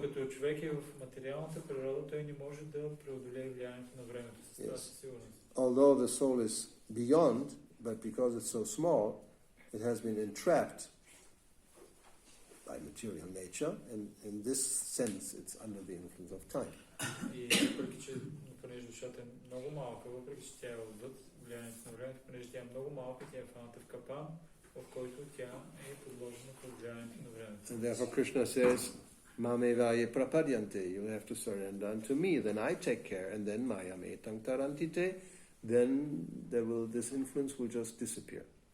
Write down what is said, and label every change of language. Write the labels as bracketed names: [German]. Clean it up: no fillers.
[Bulgarian] Като човек е в материалната природа, той не може да преодолее влиянието на времето. [English] Although the soul is beyond, but because it's so small, it has been entrapped by material nature, and in this sense, it's under the influence of time. [Bulgarian] И въпреки, че понеже душата е много малка, въпреки, че тя е отвъд влиянието на времето, понеже тя е много малка, тя е фаната в капан, в който тя е подложена под влиянието на времето. [English] And therefore Krishna says, [Sanskrit] Mamevaye prapadyante, [English] you have to surrender unto me, then I take care, and then [Sanskrit] mayame tarantite, [English] then this influence will just disappear.